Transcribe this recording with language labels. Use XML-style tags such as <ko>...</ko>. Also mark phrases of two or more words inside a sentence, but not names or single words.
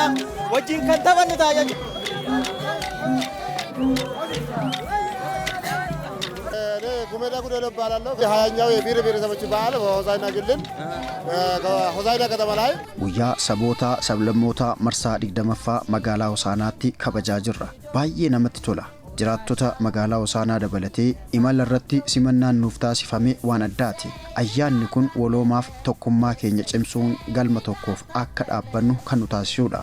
<om>Wajjin kan taphannu ta'a jechuudha.</om> <am>ጉሜዳ ጉደለ እባላለሁ። የሀያኛው የብሔር ብሔረሰቦች በዓል በሆሳዕና ክልል ሆሳዕና ከተማ ላይ</am> <om>guyyaa saboota sablammoota marsaa 20ffaa magaalaa Hosaanaatti kabajaa jirra. Baay'ee namatti tola. Jiraattota magaalaa Hosaanaa dabalatee imala irratti simannaan nuuf taasifame waan addaati. Ayyaanni kun waloomaaf tokkummaa keenya cimsuun galma tokkoof akka dhaabbannu kan nu taasisudha.</om>